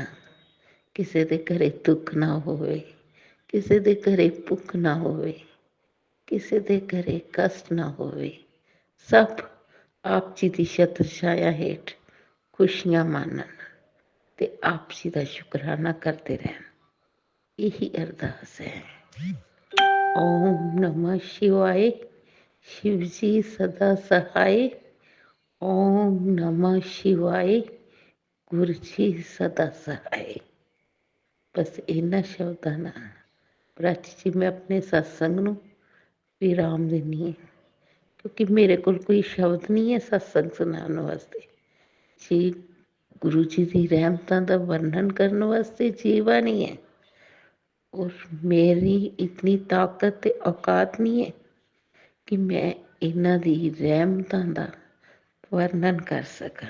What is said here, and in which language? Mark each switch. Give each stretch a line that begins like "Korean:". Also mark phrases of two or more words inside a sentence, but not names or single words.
Punjabi: ਕਿਸੇ ਦੇ ਘਰੇ ਦੁੱਖ ਨਾ ਹੋਵੇ, ਕਿਸੇ ਦੇ ਘਰੇ ਭੁੱਖ ਨਾ ਹੋਵੇ, ਕਿਸੇ ਦੇ ਘਰੇ ਕਸ਼ਟ ਨਾ ਹੋਵੇ। ਸਭ ਆਪ ਜੀ ਦੀ ਛਤਰ ਛਾਇਆ ਹੇਠ ਖੁਸ਼ੀਆਂ ਮਾਨਣ ਤੇ ਆਪ ਜੀ ਦਾ ਸ਼ੁਕਰਾਨਾ ਕਰਦੇ ਰਹਿਣ, ਇਹੀ ਅਰਦਾਸ ਹੈ।
Sanskrit: ओम नमः शिवाय।
Punjabi: ਸ਼ਿਵ ਜੀ ਸਦਾ ਸਹਾਇ।
Sanskrit: ओम नमः शिवाय।
Punjabi: ਗੁਰੂ ਜੀ ਸਦਾ ਸਹਾਇ। ਬੱਸ ਇਨ੍ਹਾਂ ਸ਼ਬਦਾਂ ਨਾਲ ਪ੍ਰਾਚੀ ਜੀ ਮੈਂ ਆਪਣੇ ਸਤਿਸੰਗ ਨੂੰ ਵਿਰਾਮ ਦਿੰਦੀ ਹਾਂ।
Hindi: क्योंकि मेरे को कोई शब्द नहीं है सत्संग सुनाने वास्ते जी। गुरु जी की रहमतां का वर्णन करने वास्ते जीवा नहीं है, और मेरी इतनी ताकत ते औकात नहीं है कि
Punjabi: ਮੈਂ ਇਨ੍ਹਾਂ ਦੀ ਰਹਿਮਤਾਂ ਦਾ ਵਰਣਨ ਕਰ ਸਕਾਂ।